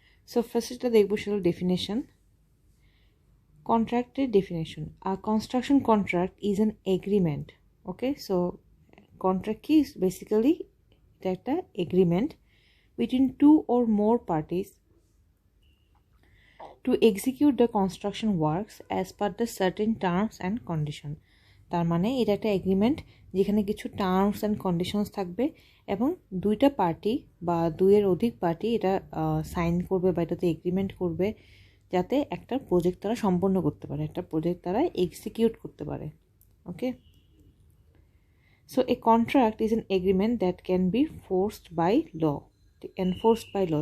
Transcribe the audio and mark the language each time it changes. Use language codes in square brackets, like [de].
[bn] So first যেটা দেখবো সেটা হলো definition. কন্ট্রাক্টের definition, [en] A construction contract is an agreement. [bn] Okay, so contract কি? [en] basically [bn] এটা একটা [en] Agreement between two or more parties to execute the construction works as per the certain terms and condition। [bn] তার মানে এটা একটা এগ্রিমেন্ট যেখানে কিছু terms and conditions থাকবে এবং দুইটা পার্টি বা দুইয়ের অধিক পার্টি এটা সাইন করবে বা এটাতে এগ্রিমেন্ট করবে যাতে একটা প্রজেক্ট তারা সম্পন্ন করতে পারে, একটা প্রজেক্ট তারা এক্সিকিউট করতে পারে। [en] Okay, so a contract is an agreement that can be forced by law, enforced by law.